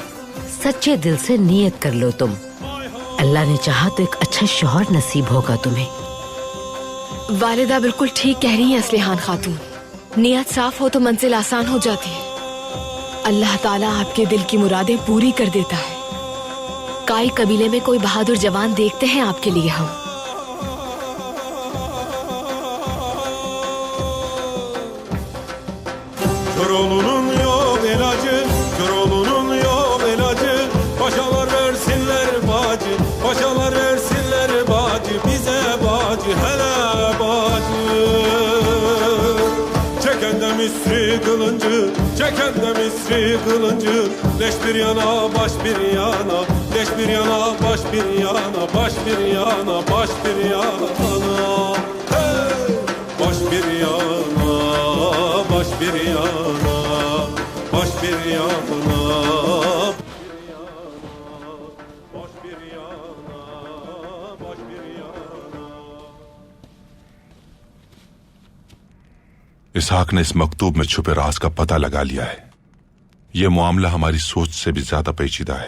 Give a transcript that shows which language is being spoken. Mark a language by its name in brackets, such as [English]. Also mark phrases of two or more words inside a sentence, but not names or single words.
[Urdu] سچے دل سے نیت کر لو تم۔ اللہ نے چاہا تو ایک اچھا شوہر نصیب ہوگا تمہیں. والدہ بالکل ٹھیک کہہ رہی ہیں اصلیحان خاتون. نیت صاف ہو تو منزل آسان ہو جاتی ہے۔ اللہ تعالیٰ آپ کے دل کی مرادیں پوری کر دیتا ہے. کائی قبیلے میں کوئی بہادر جوان دیکھتے ہیں آپ کے لیے ہم. [Turkish] Köroğlu'nun yol ilacı, Köroğlu'nun yol ilacı. Paşalar versinler bacı, paşalar versinler bacı. Bize bacı, hele bacı. Çeken de misri kılıncı, çeken de misri kılıncı. Leş bir yana, baş bir yana, leş bir yana, baş bir yana, baş bir yana, baş bir yana. Hey! Baş bir yana, baş bir yana, baş bir yana. [Urdu] اسحاق نے اس مکتوب میں چھپے راز کا پتہ لگا لیا ہے. یہ معاملہ ہماری سوچ سے بھی زیادہ پیچیدہ ہے.